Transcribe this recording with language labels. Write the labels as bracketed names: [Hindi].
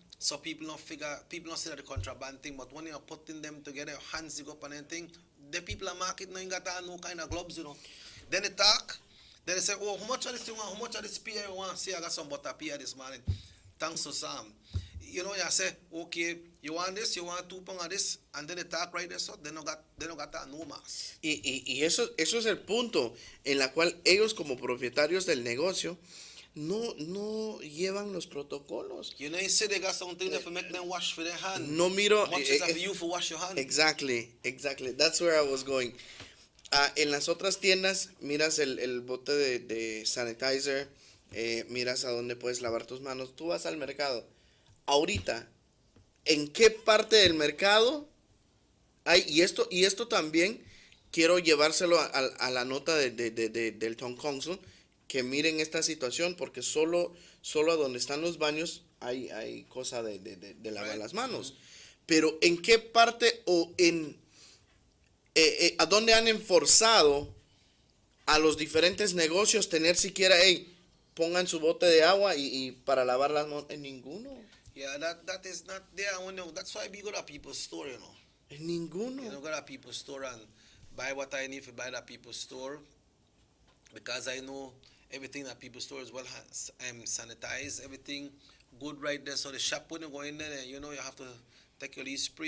[English] So people don't see that the contraband thing, but when you're putting them together, your hands dig up and anything, the people are market now ain't got no kind of gloves, you know. Then they talk, then they say, oh, how much of this you want? How much of this pear you want? See, I got some butter pear this morning. Thanks to Sam. You know, you say, okay, you want this, you want 2 pounds of this, and then they talk right there, so they don't got that [Spanish] no más. Y eso es el punto en la cual ellos como propietarios del negocio no llevan los protocolos. [English] You know, you say they got something that make them wash for their hand. [Spanish] No miro. [English] Much is for you for wash your hand. Exactly. That's where I was going. [Spanish] En las otras tiendas miras el bote de sanitizer, miras a dónde puedes lavar tus manos. Tú vas al mercado. Ahorita, ¿en qué parte del mercado hay? Y esto también quiero llevárselo a la nota del Town Council, que miren esta situación, porque solo a donde están los baños hay cosa de lavar las manos. Pero ¿en qué parte o a dónde han enforzado a los diferentes negocios tener siquiera, pongan su bote de agua y para lavar las manos? En ninguno. [English] Yeah, that is not there. That's why we go to people's store, you know. [Spanish] Ninguno. [English] You know, go to people's store and buy what I need to buy at people's store, because I know everything at people's store is well sanitized, everything good right there. So the shop when you go in there, you know, you have to take your leaf spray.